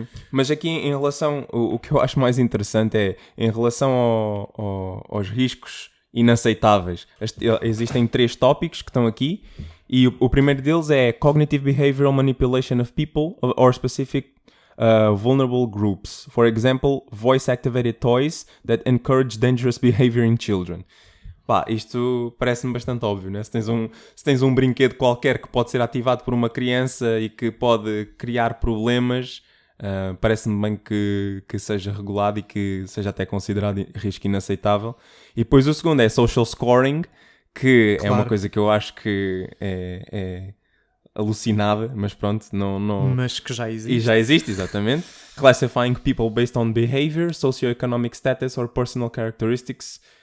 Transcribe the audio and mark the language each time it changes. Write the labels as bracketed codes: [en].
[pt] Mas aqui em relação... O que eu acho mais interessante é em relação aos riscos inaceitáveis. Existem 3 tópicos que estão aqui e o primeiro deles é [en] Cognitive Behavioral Manipulation of People or Specific vulnerable groups. For example, voice-activated toys that encourage dangerous behavior in children. [pt] Isto parece-me bastante óbvio, né? Se tens um brinquedo qualquer que pode ser ativado por uma criança e que pode criar problemas, parece-me bem que seja regulado e que seja até considerado risco inaceitável. E depois o segundo é social scoring, que é Claro. uma coisa que eu acho que é alucinada, mas pronto, não... Mas que já existe. E já existe, exatamente. [en] Classifying people based on behavior, socioeconomic status or personal characteristics.